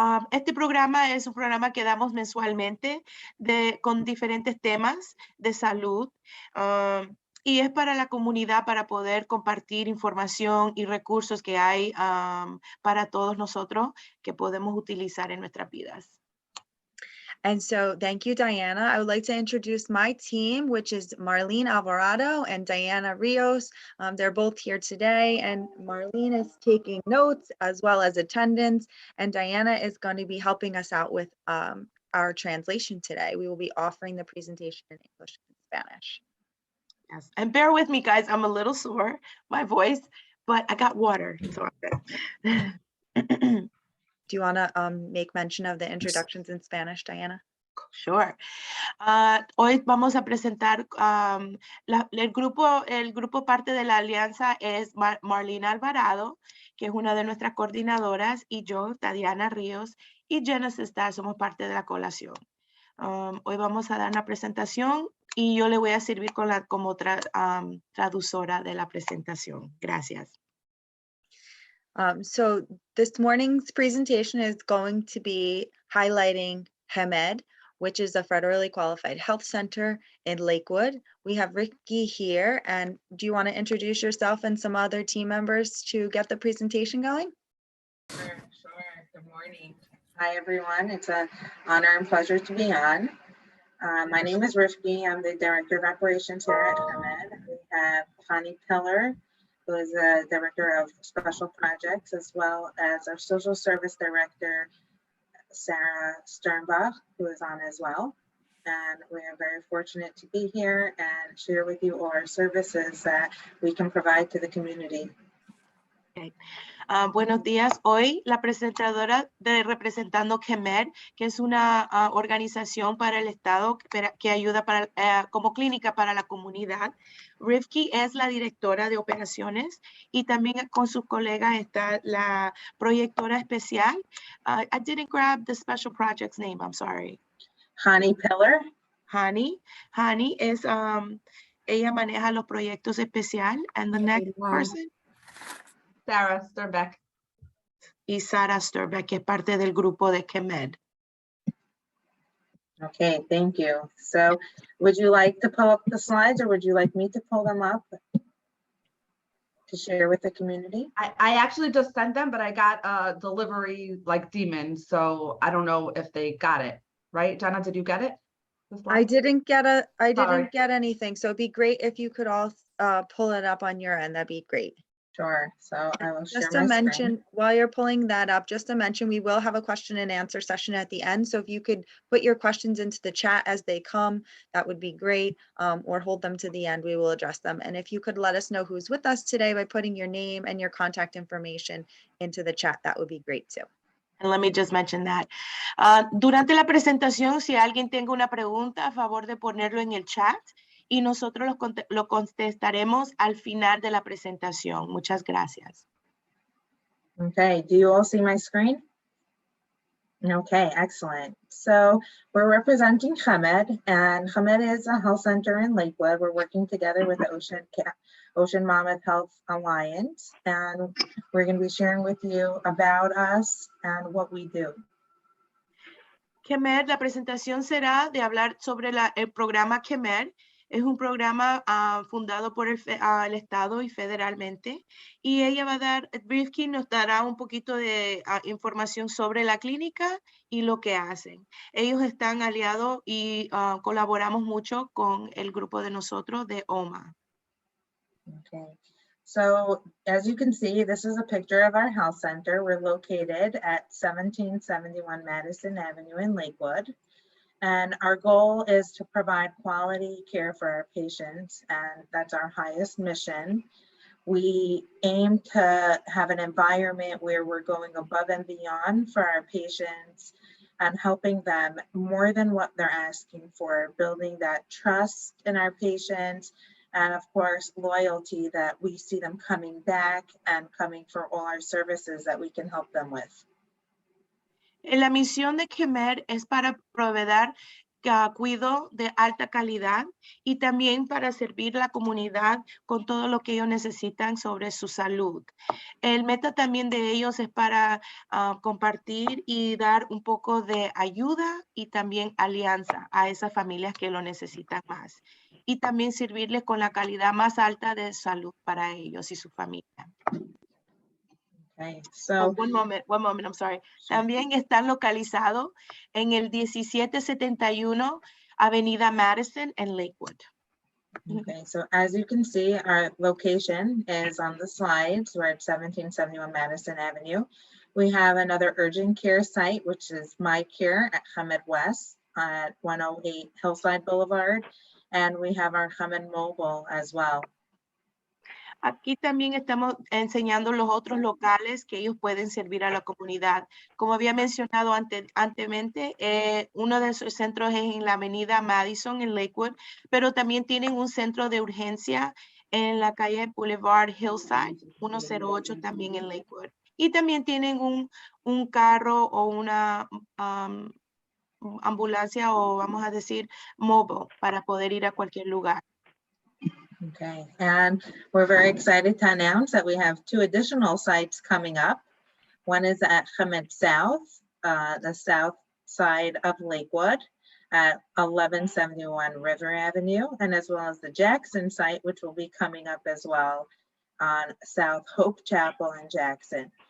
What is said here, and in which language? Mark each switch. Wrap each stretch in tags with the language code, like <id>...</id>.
<es>Este programa es un programa que damos mensualmente con diferentes temas de salud. Y es para la comunidad para poder compartir información y recursos que hay para todos nosotros que podemos utilizar en nuestras vidas.</es> <en>And so thank you, Diana. I would like to introduce my team, which is Marlene Alvarado and Diana Rios. They're both here today, and Marlene is taking notes as well as attendance, and Diana is going to be helping us out with our translation today. We will be offering the presentation in English and Spanish. Yes, and bear with me, guys. I'm a little sore, my voice, but I got water, so I'm good. Do you want to make mention of the introductions in Spanish, Diana? Sure.</en> <es>Hoy vamos a presentar el grupo parte de la alianza es Marlene Alvarado, que es una de nuestras coordinadoras, y yo, Diana Ríos, y Jenna Sistad somos parte de la coalición. Hoy vamos a dar una presentación y yo le voy a servir como traductora de la presentación. Gracias.</es> <en>So this morning's presentation is going to be highlighting CHEMED, which is a federally qualified health center in Lakewood. We have Ricky here, and do you want to introduce yourself and some other team members to get the presentation going? Sure. Good morning. Hi, everyone. It's an honor and pleasure to be on. My name is Ricky. I'm the Director of Operations here at CHEMED. We have Connie Pillar, who is the Director of Special Projects, as well as our Social Service Director, Sarah Sternbach, who is on as well. And we are very fortunate to be here and share with you all our services that we can provide to the community.</en> <es>Okay. Buenos días. Hoy la presentadora representando CHEMED, que es una organización para el Estado que ayuda como clínica para la comunidad. Rivki es la directora de operaciones y también con sus colegas está la proyectora especial.</es> <en>I didn't grab the special project's name, I'm sorry. Connie Pillar.</en> <es>Hani es, ella maneja los proyectos especial.</es> <en>And the next person? Sarah Sternbach.</en> <es>Y Sarah Sternbach, que es parte del grupo de CHEMED.</es> <en>Okay, thank you. So would you like to pull up the slides, or would you like me to pull them up to share with the community? I actually just sent them, but I got a delivery like demon, so I don't know if they got it. Right, Jenna, did you get it? I didn't get anything, so it'd be great if you could all pull it up on your end. That'd be great. Sure. So I will share Just my to mention, screen. while you're pulling that up, just to mention, we will have a question and answer session at the end. So if you could put your questions into the chat as they come, that would be great, or hold them to the end, we will address them. And if you could let us know who's with us today by putting your name and your contact information into the chat, that would be great too. And let me just mention that.</en> <es>Durante la presentación, si alguien tenga una pregunta, a favor de ponerlo en el chat y nosotros lo contestaremos al final de la presentación. Muchas gracias.</es> <en>Okay, do you all see my screen? Okay, excellent. So we're representing CHEMED, and CHEMED is a health center in Lakewood. We're working together with the Ocean Mammoth Health Alliance, and we're going to be sharing with you about us and what we do.</en> <es>CHEMED, la presentación será de hablar sobre el programa CHEMED. Es un programa fundado por el Estado y federalmente. Y ella va a dar, Rivki nos dará un poquito de información sobre la clínica y lo que hacen. Ellos están aliados y colaboramos mucho con el grupo de nosotros de OMHA.</es> <en>Okay. So as you can see, this is a picture of our health center. We're located at 1771 Madison Avenue in Lakewood. And our goal is to provide quality care for our patients, and that's our highest mission. We aim to have an environment where we're going above and beyond for our patients and helping them more than what they're asking for, building that trust in our patients, and of course, loyalty that we see them coming back and coming for all our services that we can help them with.</en> <es>La misión de CHEMED es para proveer cuidado de alta calidad y también para servir a la comunidad con todo lo que ellos necesitan sobre su salud. El meta también de ellos es para compartir y dar un poco de ayuda y también alianza a esas familias que lo necesitan más. Y también servirles con la calidad más alta de salud para ellos y su familia.</es> <en>Okay, so one moment, I'm sorry.</en> <es>También están localizados en el 1771 Avenida Madison en Lakewood.</es> <en>okay, so as you can see, our location is on the slides. We're at 1771 Madison Avenue. We have another urgent care site, which is My Care at CHEMED West at 108 Hillside Boulevard. And we have our CHEMED Mobile as well.</en> <es>Aquí también estamos enseñando los otros locales que ellos pueden servir a la comunidad. Como había mencionado anteriormente, uno de sus centros es en la avenida Madison en Lakewood, pero también tienen un centro de urgencia en la calle Boulevard Hillside, 108 también en Lakewood. Y también tienen un carro o una ambulancia o vamos a decir mobile para poder ir a cualquier lugar.</es> <en>Okay, and we're very excited to announce that we have 2 additional sites coming up. One is at CHEMED South, the south side of Lakewood at 1171 River Avenue, and as well as the Jackson site, which will be coming up as well on South Hope Chapel in Jackson.</en>